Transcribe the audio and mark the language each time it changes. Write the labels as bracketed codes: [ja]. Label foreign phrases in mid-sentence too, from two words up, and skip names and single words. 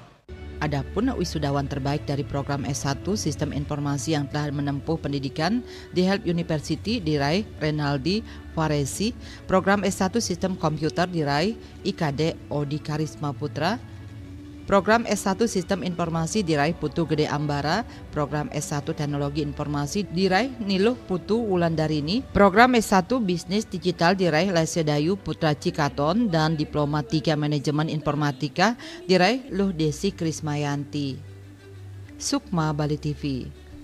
[id] Adapun wisudawan terbaik dari program S1 Sistem Informasi yang telah menempuh pendidikan di Help University diraih Renaldi Faresi, program S1 Sistem Komputer diraih IKD Odi Karisma Putra, program S1 Sistem Informasi diraih Putu Gede Ambara, program S1 Teknologi Informasi diraih Niluh Putu Wulandarini, program S1 Bisnis Digital diraih Lesedayu Putra Cikaton, dan Diploma 3 Manajemen Informatika diraih Luh Desi Krismayanti. Sukma Bali TV.